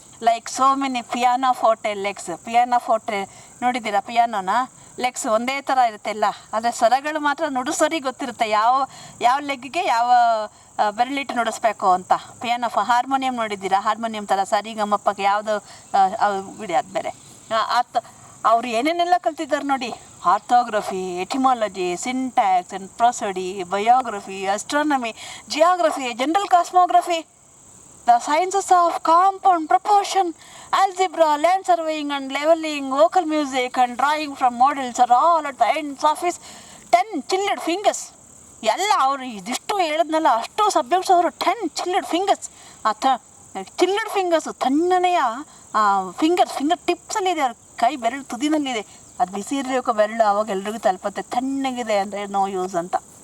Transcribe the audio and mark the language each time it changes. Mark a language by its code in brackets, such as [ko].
[en] Like so many piano forte legs. [kn] Piano forte ನೋಡಿದ್ದೀರಾ? ಪಿಯಾನೋನ legs ಒಂದೇ ಥರ ಇರುತ್ತೆ ಎಲ್ಲ, ಆದರೆ ಸ್ವರಗಳು ಮಾತ್ರ ನುಡಿಸೋರಿಗೆ ಗೊತ್ತಿರುತ್ತೆ ಯಾವ ಲೆಗ್ಗೆ ಯಾವ ಬೆರಳಿಟ್ಟು ನುಡಿಸ್ಬೇಕು ಅಂತ. ಪಿಯಾನೋ ಹಾರ್ಮೋನಿಯಂ ನೋಡಿದ್ದೀರಾ? ಹಾರ್ಮೋನಿಯಂ ಥರ ಸರಿಗಮಪ್ಪಗೆ ಯಾವುದು ಬಿಡಿ, ಅದು ಬೇರೆ. ಅವ್ರು ಏನೇನೆಲ್ಲ ಕಲ್ತಿದ್ದಾರೆ ನೋಡಿ. [en] Orthography, etymology, syntax and prosody, biography, astronomy, geography, general cosmography, the sciences of compound, proportion, algebra, land surveying and leveling, vocal music and drawing from models are all at the ends of his 10 chilled fingers. [kn] ಎಲ್ಲ ಅವರು ಇದಿಷ್ಟು ಹೇಳಿದ್ನಲ್ಲ, ಅಷ್ಟು subjects ಅವರು [en] 10 chilled fingers. [kn] ಚಿಲ್ಲಡ್ fingers ತಣ್ಣನೆಯ finger ಟಿಪ್ಸಲ್ಲಿದೆ, ಅವ್ರ ಕೈ ಬೆರಳು ತುದಿನಲ್ಲಿದೆ. ಅದು ಬಿಸಿ ಇರಬೇಕು ಬೆರಳು, ಆವಾಗ ಎಲ್ರಿಗೂ ತಲುಪತ್ತೆ. ತಣ್ಣಗಿದೆ ಅಂದರೆ ನೋ ಯೂಸ್ ಅಂತ.